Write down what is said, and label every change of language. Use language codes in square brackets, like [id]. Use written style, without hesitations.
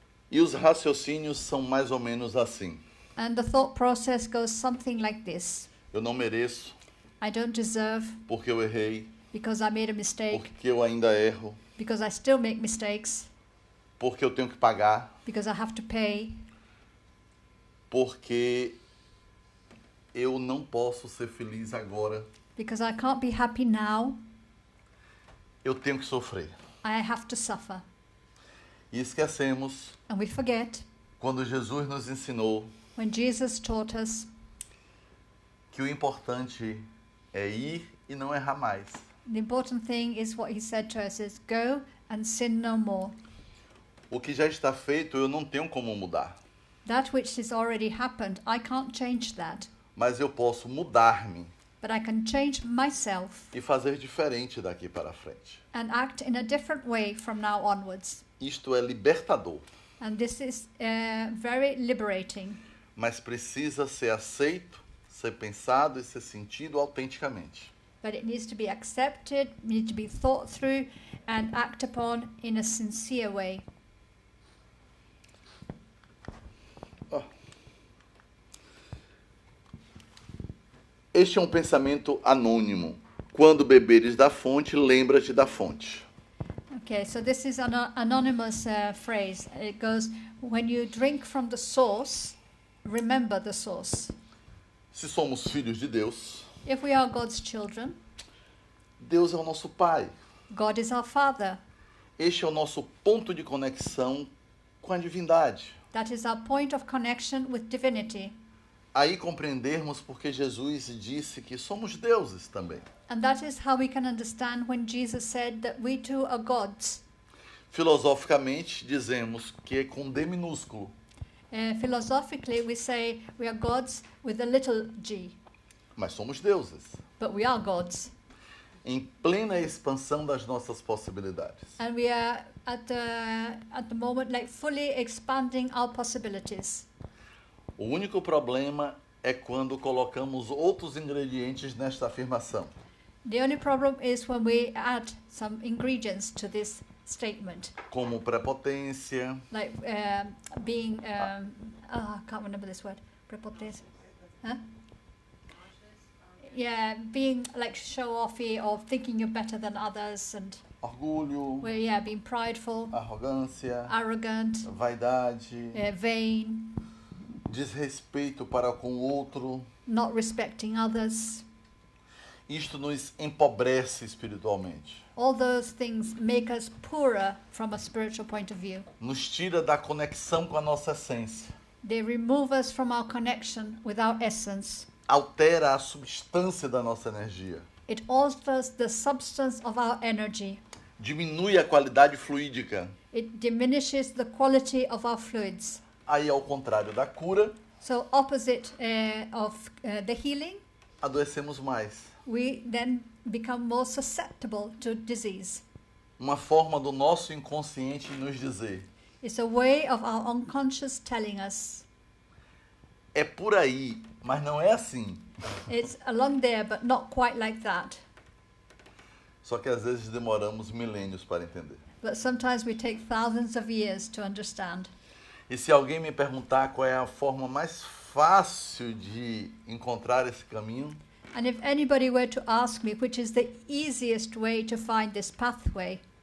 [pt] E os raciocínios são mais ou menos assim. [en] And the thought process goes something like this. [pt] Eu não mereço, [en] I don't deserve [pt] porque eu errei, [en] because I made a mistake, [pt] porque eu ainda erro, [en] because I still make mistakes, [pt] porque eu tenho que pagar, [en] because I have to pay, [pt] porque eu não posso ser feliz agora, [en] because I can't be happy now, [pt] eu tenho que sofrer. [en] I have to suffer. [pt] E esquecemos [en] And we forget [pt] quando Jesus nos ensinou [en] when Jesus taught us [pt] que o importante é ir e não errar mais. [en] the important thing is what he said to us is go and sin no more. [pt] O que já está feito eu não tenho como mudar, [en] That which has already happened, I can't change that. [pt] mas eu posso mudar-me [en] But I can change myself [pt] e fazer diferente daqui para frente. [en] and act in a different way from now onwards. [pt] Isto é libertador, [en] And this is very liberating. [pt] mas precisa ser aceito, ser pensado e ser sentido autenticamente. [en] But it needs to be accepted, needs to be thought through and act upon in a sincere way. [pt] Este é um pensamento anônimo. Quando beberes da fonte, lembra-te da fonte. [en] Okay, so this is an anonymous phrase. It goes, when you drink from the source, remember the source. [pt] Se somos filhos de Deus, [en] If we are God's children, [pt] Deus é o nosso Pai. [en] God is our Father. [pt] Este é o nosso ponto de conexão com a divindade. [en] That is our point of connection with divinity. [pt] Aí compreendermos porque Jesus disse que somos deuses também. [en] And that is how we can understand when Jesus said that we too are gods. [pt] Filosoficamente, dizemos que é com D minúsculo, [en] Philosophically, we say we are gods with a little g, [pt] mas somos deuses, [en] but we are gods. [pt] em plena expansão das nossas possibilidades. [en] And we are at the moment like fully expanding our possibilities. [pt] O único problema é quando colocamos outros ingredientes nesta afirmação. [en] The only problem is when we add some ingredients to this statement, [pt] Como prepotência, [en] like being, I can't remember this word, prepotence, huh? Yeah, being like show-offy or thinking you're better than others, and [pt] orgulho, [en] being prideful, [pt] arrogância, [en] arrogant, [pt] vaidade, [en] vain, [pt] desrespeito para com o outro. [en] not respecting others. [pt] Isto nos empobrece espiritualmente. [en] All those things make us poorer from a spiritual point of view. [pt] Nos tira da conexão com a nossa essência. [en] They remove us from our connection with our essence. [pt] Altera a substância da nossa energia. [en] It alters the substance of our energy. [pt] Diminui a qualidade fluídica. [en] It diminishes the quality of our fluids. [pt] Aí, ao contrário da cura, [en] So opposite of the healing, [pt] adoecemos mais. [en] we then become more susceptible to disease. [pt] Uma forma do nosso inconsciente nos dizer: [en] It's a way of our unconscious telling us, [pt] é por aí, mas não é assim. [en] it's along there but not quite like that. [pt] Só que às vezes demoramos milênios para entender. [en] But sometimes we take thousands of years to understand. [pt] E se alguém me perguntar qual é a forma mais fácil de encontrar esse caminho, [en] And if anybody were to ask me which is the easiest way to find this pathway,